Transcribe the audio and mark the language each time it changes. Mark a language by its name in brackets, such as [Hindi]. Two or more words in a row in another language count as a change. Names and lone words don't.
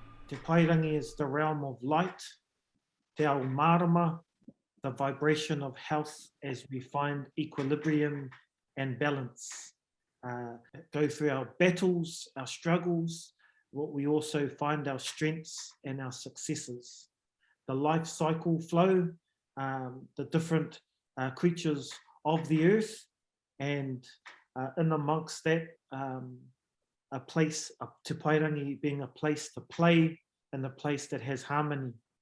[English] Te Pae Rangi is the realm of light, [Māori] te ao marama, [English] the vibration of health as we find equilibrium and balance. Go through our battles, our struggles, what we also find our strengths and our successes. The life cycle flow, the different creatures of the earth, and in amongst that, a place, Te Pae Rangi being a place to play and a place that has harmony.